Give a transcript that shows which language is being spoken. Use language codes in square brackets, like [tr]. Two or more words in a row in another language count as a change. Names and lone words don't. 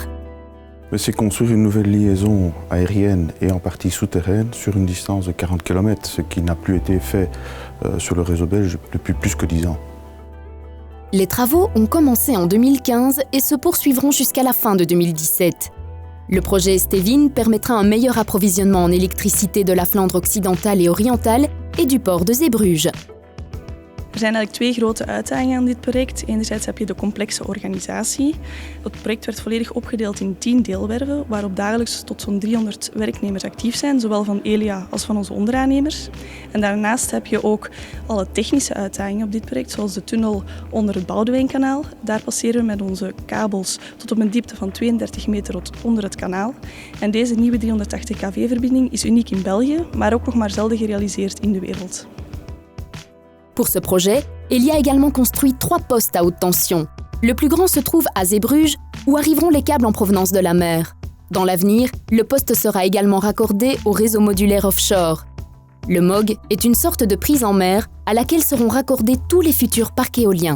[fr] Mais c'est construire une nouvelle liaison aérienne et en partie souterraine sur une distance de 40 km, ce qui n'a plus été fait sur le réseau belge depuis plus que 10 ans. Les travaux ont commencé en 2015 et se poursuivront jusqu'à la fin de 2017. Le projet Stevin permettra un meilleur approvisionnement en électricité de la Flandre occidentale et orientale et du port de Zeebrugge. [nl] Er zijn eigenlijk 2 grote uitdagingen aan dit project. Enerzijds heb je de complexe organisatie. Het project werd volledig opgedeeld in 10 deelwerven, waarop dagelijks tot zo'n 300 werknemers actief zijn, zowel van Elia als van onze onderaannemers. En daarnaast heb je ook alle technische uitdagingen op dit project, zoals de tunnel onder het Boudewijnkanaal. Daar passeren we met onze kabels tot op een diepte van 32 meter onder het kanaal. En deze nieuwe 380 kV-verbinding is uniek in België, maar ook nog maar zelden gerealiseerd in de wereld. [fr] Pour ce projet, Elia a également construit 3 postes à haute tension. Le plus grand se trouve à Zeebrugge, où arriveront les câbles en provenance de la mer. Dans l'avenir, le poste sera également raccordé au réseau modulaire offshore. Le MOG est une sorte de prise en mer à laquelle seront raccordés tous les futurs parcs éoliens.